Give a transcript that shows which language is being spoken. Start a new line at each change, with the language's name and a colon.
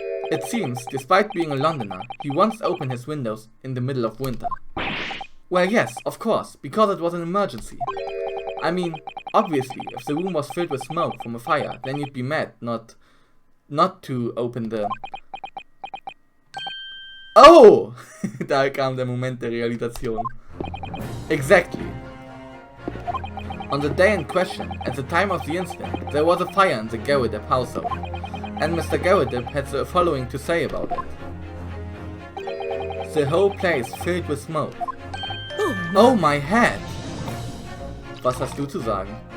English: It seems, despite being a Londoner, he once opened his windows in the middle of winter. Well, yes, of course, because it was an emergency. I mean, obviously, if the room was filled with smoke from a fire, then you'd be mad not to open the... Oh!
German: Da kam der Moment der Realisation.
English: Exactly. On the day in question, at the time of the incident, there was a fire in the Garrett household, and Mr. Garrett had the following to say about it. The whole place filled with smoke. Oh my head!
German: Was hast du zu sagen?